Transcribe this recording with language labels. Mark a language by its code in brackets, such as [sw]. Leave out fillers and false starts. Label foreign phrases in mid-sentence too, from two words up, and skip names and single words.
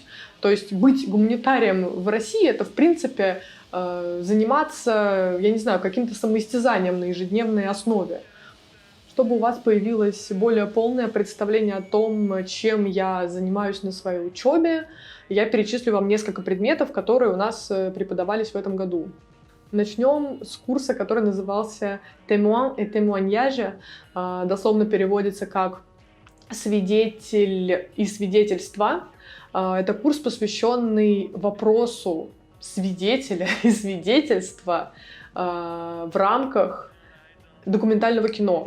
[ru] То есть быть гуманитарием в России — это, в принципе, заниматься, я не знаю, каким-то самоистязанием на ежедневной основе. Чтобы у вас появилось более полное представление о том, чем я занимаюсь на своей учебе, я перечислю вам несколько предметов, которые у нас преподавались в этом году. Начнем с курса, который назывался [fr] «Témoin et témoignage», [ru] дословно переводится как «свидетель и свидетельство». Это курс, посвященный вопросу свидетеля и свидетельства в рамках документального кино.